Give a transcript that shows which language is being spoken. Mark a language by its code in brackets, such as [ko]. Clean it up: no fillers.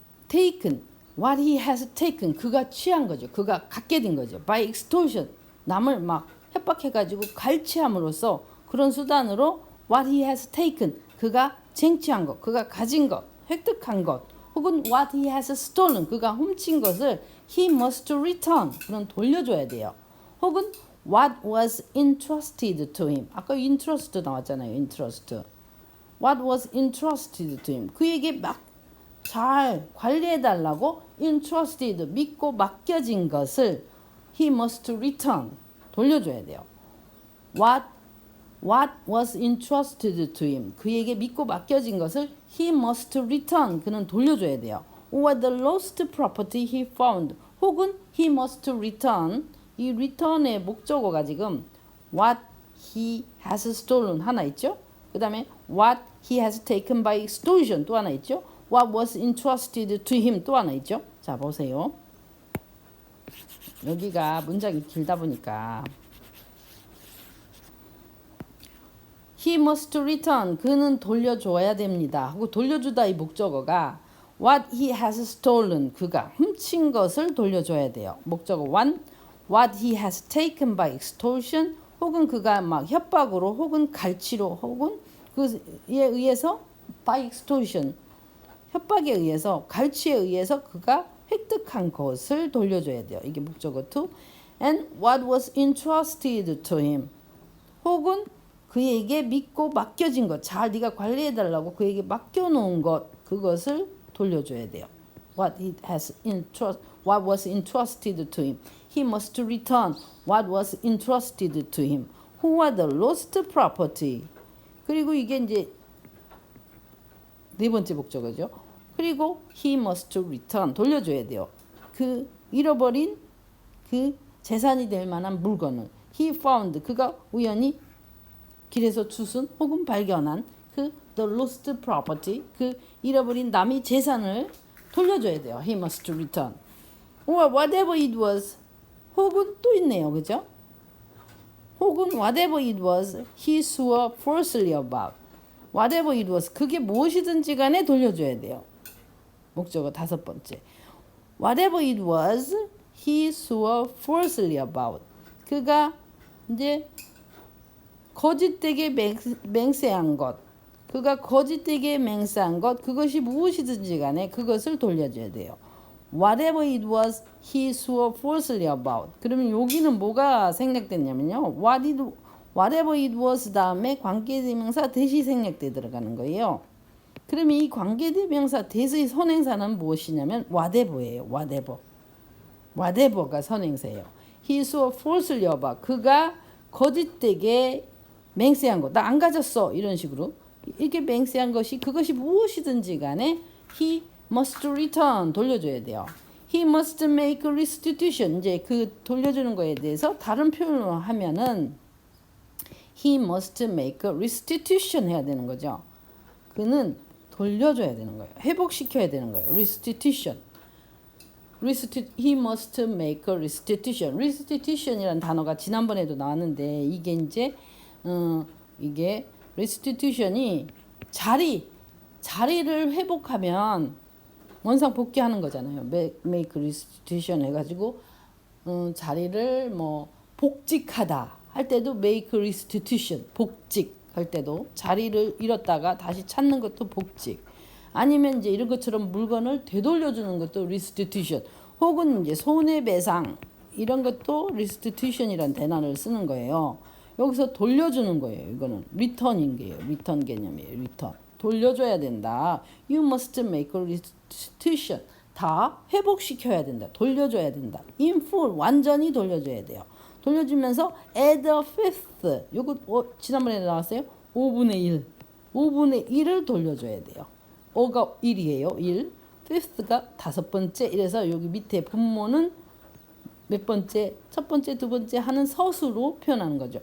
[en] taken, what he has taken, [ko] 그가 취한 거죠. 그가 갖게 된 거죠. [en] by extortion, [ko] 남을 막 협박해가지고 갈취함으로써, 그런 수단으로 [en] what he has taken, [ko] 그가 쟁취한 것, 그가 가진 것, 획득한 것, 혹은 [en] what he has stolen, [ko] 그가 훔친 것을 [en] he must return, [ko] 그는 돌려줘야 돼요. 혹은 [en] what was entrusted to him, [ko] 아까 entrust 나왔잖아요. [en] what was entrusted to him, [ko] 그에게 막 잘 관리해달라고 entrusted, 믿고 맡겨진 것을 [en] he must return, [ko] 돌려줘야 돼요. [en] what was entrusted to him, [ko] 그에게 믿고 맡겨진 것을 [en] he must return, [ko] 그는 돌려줘야 돼요. [en] or the lost property he found, [ko] 혹은 [en] he must return, [ko] 이 return의 목적어가 지금 [en] what he has stolen [ko] 하나 있죠. 그 다음에 [en] what he has taken by extortion [ko] 또 하나 있죠. [en] what was entrusted to him [ko] 또 하나 있죠. 자, 보세요. 여기가 문장이 길다 보니까 [en] he must return, [ko] 그는 돌려줘야 됩니다 하고 돌려주다 이 목적어가 [en] what he has stolen, [ko] 그가 훔친 것을 돌려줘야 돼요. 목적어 1, [en] what he has taken by extortion, [ko] 혹은 그가 막 협박으로 혹은 갈취로 혹은 그에 의해서 [en] by extortion [ko] 협박에 의해서 갈취에 의해서 그가 획득한 것을 돌려줘야 돼요. 이게 목적어 to. [en] And what was entrusted to him. [ko] 혹은 그에게 믿고 맡겨진 것, 잘 네가 관리해달라고 그에게 맡겨놓은 것, 그것을 돌려줘야 돼요. [en] What was entrusted to him. He must return what was entrusted to him. Who are the lost property. [ko] 그리고 이게 이제 네 번째 목적어죠. 그리고 [en] he must return [ko] 돌려줘야 돼요. 그 잃어버린 그 재산이 될 만한 물건을 [en] he found [ko] 그가 우연히 길에서 주운 혹은 발견한 그 [en] the lost property [ko] 그 잃어버린 남의 재산을 돌려줘야 돼요. [en] He must return. or whatever it was [ko] 혹은 또 있네요. 그죠? 혹은 [en] whatever it was he swore falsely about. whatever it was [ko] 그게 무엇이든지 간에 돌려줘야 돼요. 목적어 다섯 번째. [en] whatever it was he swore falsely about. [ko] 그가 이제 거짓되게 맹세한 것. 그가 거짓되게 맹세한 것. 그것이 무엇이든지 간에 그것을 돌려줘야 돼요. [en] whatever it was he swore falsely about. [ko] 그러면 여기는 뭐가 생략됐냐면요. [en] whatever it was [ko] 다음에 관계대명사 대시 생략돼 들어가는 거예요. 그러면 이 관계대명사 대의 선행사는 무엇이냐면 whatever예요. whatever가 선행사예요. [en] he swore falsely about. [ko] 그가 거짓되게 맹세한 것. 나 안 가졌어. 이런 식으로. 이렇게 맹세한 것이 그것이 무엇이든지 간에 [en] he must return [ko] 돌려줘야 돼요. [en] He must make restitution. [ko] 이제 그 돌려주는 거에 대해서 다른 표현으로 하면은 [en] he must make restitution [ko] 해야 되는 거죠. 그는 돌려줘야 되는 거예요. 회복시켜야 되는 거예요. [en] restitution. He must make restitution. [ko] restitution이라는 단어가 지난번에도 나왔는데 이게 이제 이게 restitution이 자리를 회복하면 원상 복귀하는 거잖아요. [en] make restitution [ko] 해가지고 자리를 뭐 복직하다 할 때도 make restitution 복직할 때도 자리를 잃었다가 다시 찾는 것도 복직. 아니면 이제 이런 것처럼 물건을 되돌려주는 것도 restitution. 혹은 이제 손해배상 이런 것도 restitution이라는 단어를 쓰는 거예요. 여기서 돌려주는 거예요. 이거는 return인 게요. return 개념이에요. return. 돌려줘야 된다. [en] You must make restitution. [ko] 다 회복시켜야 된다. 돌려줘야 된다. [en] In full [ko] 완전히 돌려줘야 돼요. 돌려주면서 [en] add a fifth. [ko] 요거 지난번에 나왔어요. 5분의 1. 5분의 1을 돌려줘야 돼요. 5가 1이에요. 1. fifth가 다섯 번째. 이래서 여기 밑에 분모는 몇 번째, 첫 번째, 두 번째 하는 서술로 표현하는 거죠.